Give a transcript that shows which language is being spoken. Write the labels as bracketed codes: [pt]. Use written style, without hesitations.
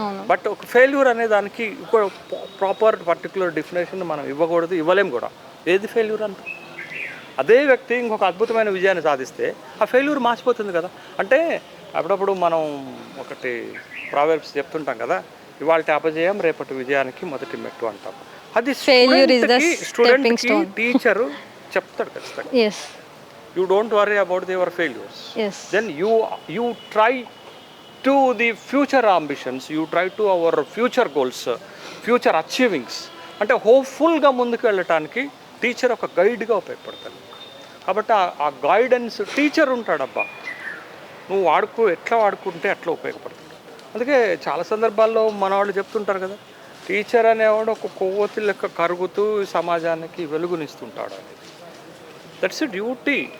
[te] But ఒక failure అనే దానికి ప్రాపర్ పర్టికులర్ డెఫినేషన్ మనం ఇవ్వకూడదు, ఇవ్వలేము కూడా. ఏది ఫెయిల్యూర్ అంట? అదే వ్యక్తి ఇంకొక అద్భుతమైన విజయాన్ని సాధిస్తే ఆ ఫెయిల్యూర్ మార్చిపోతుంది కదా. అంటే అప్పుడప్పుడు మనం ఒకటి ప్రావెర్బ్స్ చెప్తుంటాం కదా, ఇవాళ అపజయం రేపటి విజయానికి మొదటి మెట్టు అంటాం. అది స్టూడెంట్కి టీచరు చెప్తాడు ఖచ్చితంగా. [en] You don't worry about your failures. Then you try to the future ambitions, you try to our future goals, future achievings. [te] అంటే హోప్ఫుల్గా ముందుకు వెళ్ళటానికి టీచర్ ఒక గైడ్గా ఉపయోగపడతాడు. కాబట్టి ఆ గైడెన్స్ టీచర్ ఉంటాడబ్బా, నువ్వు ఎట్లా వాడుకుంటే అట్లా ఉపయోగపడుతుంది. అందుకే చాలా సందర్భాల్లో మన వాళ్ళు చెప్తుంటారు కదా, టీచర్ అనేవాడు ఒక కొవ్వొత్తి లెక్క కరుగుతూ సమాజానికి వెలుగునిస్తుంటాడు అనేది. [en] That's a duty.